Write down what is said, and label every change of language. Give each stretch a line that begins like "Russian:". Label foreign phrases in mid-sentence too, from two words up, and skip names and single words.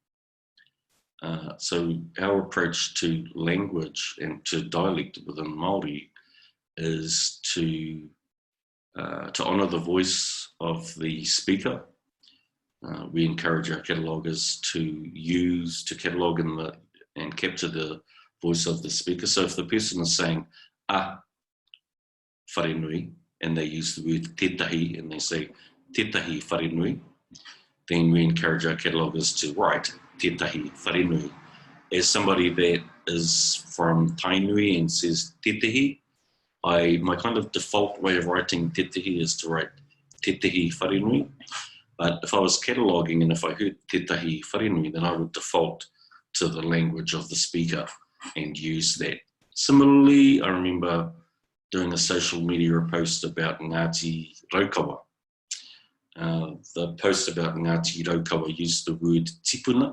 English: So our approach to language and to dialect within Māori is to honour the voice of the speaker. We encourage our cataloguers to catalogue and capture the voice of the speaker. So if the person is saying wharenui, and they use the word tētahi, and they say
Māori: tētahi wharenui,
English: then we encourage our cataloguers to write
Māori: tētahi wharenui.
English: As somebody that is from Tainui and says tētahi, my kind of default way of writing tētahi is to write
Māori: tētahi wharenui.
English: But if I was cataloguing and if I heard
Māori: tētahi wharenui,
English: then I would default to the language of the speaker and use that. Similarly, I remember doing a social media post about Ngāti Raukawa. The post about Ngāti Raukawa used the word tipuna.